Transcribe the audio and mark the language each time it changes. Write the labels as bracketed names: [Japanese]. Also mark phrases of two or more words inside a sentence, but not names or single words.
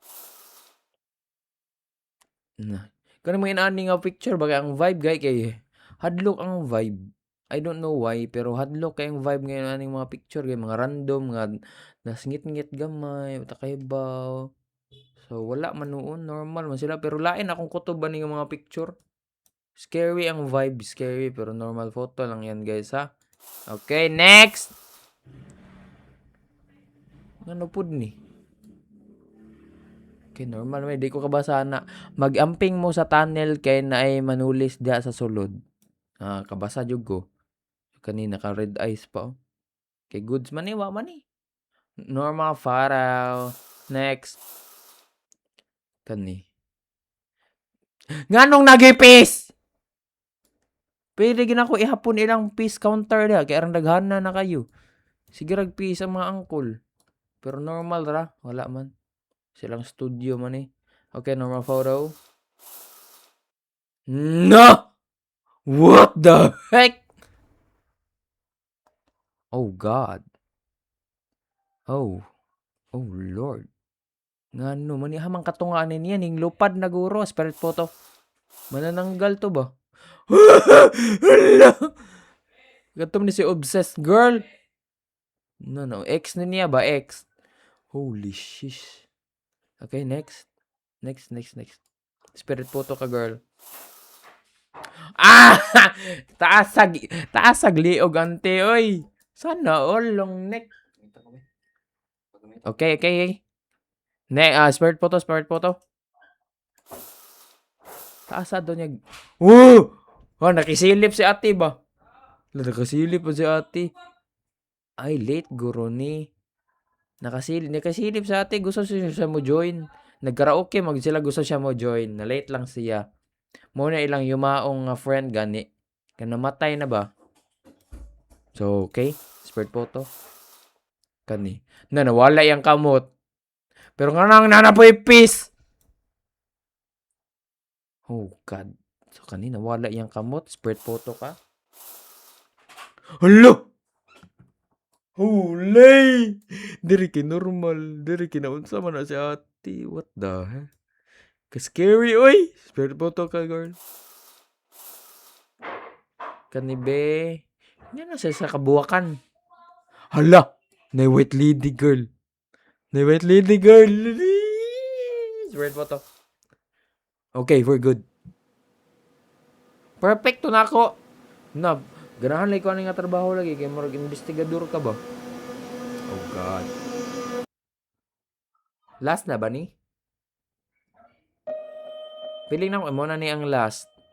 [Cebuano] Kanang mo inani nga picture bagay ang vibe kay hadlok ang vibe. [English] I don't know why [Cebuano] pero hadlok kay ang vibe ngayon aning mga picture kay mga random nga nasngit-ngit gamay uta kay baw. So wala man noon, normal man sila pero lain akong kutob ani nga mga picture. [English] Scary ang vibe, scary pero normal photo lang yan guys ha. Okay, next. [Cebuano] Ano pud ni? Okay, normal may di ko kabasa na. Mag-amping mo sa tunnel kay naay manulis diha sa sulod. Kabasa jud ko. Kanina ka [English] red eyes [Cebuano] pa. Oh. Okay, goods man ni, wa man ni. [English] Normal photo. Next. [Cebuano] Kani. Nganong nagipis? Pwede gina ko ihapon ilang [English] peace counter [Cebuano] diha kay arang daghana na kayo. Sige rag peace ang mga angkol. Pero normal ra, wala man. Silang studio man eh. [English] Okay, normal photo. No! What the heck? Oh God. Oh Lord. [Cebuano] Ngano man hamang katungaan niya ning lupad na guro [English] spirit photo. [Cebuano] Manananggal to ba? Gatom ni si [English] obsessed girl. No. [Cebuano] Ex na niya ba? Ex. [English] Holy shish. Okay, next. Spirit photo ka, girl. [Cebuano] Taas sag liog ante, oy. [English] Sana all long neck. Okay. Spirit photo. [Cebuano] Taas do niya. Nakisilip si ate ba? Nakasilip pa si ate. Ay, late guro ni. Nakasilip sa ate. Gusto siya mo join. Nagkaraoke sila gusto siya mo join. Na late lang siya. Muna ilang [English] yumaong friend [Cebuano] gani. [English] Namatay na ba? So, okay. Spirit photo. [Cebuano] Kani. Nawala yung kamot. Pero nga nang nanapoy peace. [English] Oh, God. [Cebuano] So, kanina wala yung kamot. [English] Spirit photo [Cebuano] ka. Hala! Holy! Diri normal. Diri naunsa man na si ate. [English] What the heck? Ka-scary, oy! Spirit photo ka, girl. [Cebuano] Kanibe. Yan na siya sa kabuwakan. Hala! Na-white lady, girl. [English] Spirit photo. Okay, we're good. [Cebuano] Perfecto na ako. Na, ganahan lagi ko ano nga trabaho lagi. Kaya marag investigador ka ba? [English] Oh God. [Cebuano] Last na ba ni? Piling na ko, mo na ni ang last.